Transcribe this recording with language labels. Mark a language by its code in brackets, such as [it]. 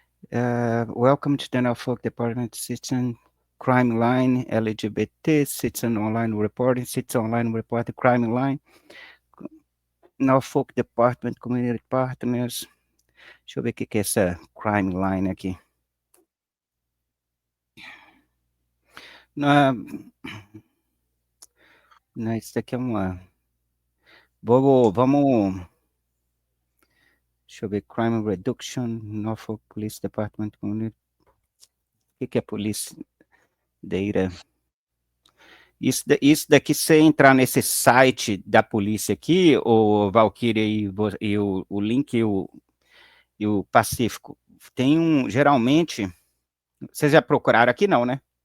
[en] Welcome to the Norfolk Department Citizen Crime Line, LGBT, Citizen Online Reporting, Crime Line, Norfolk Department, Community Partners. [pt] Deixa eu ver o que é essa Crime Line aqui. Não, isso daqui é uma... Vamos... Deixa eu ver, Crime Reduction, Norfolk Police Department, Community... O que é Police Data? Isso daqui, se você entrar nesse site da polícia aqui, o Valkyria e o Link e o Pacífico, tem geralmente... Vocês já procuraram aqui, não, né?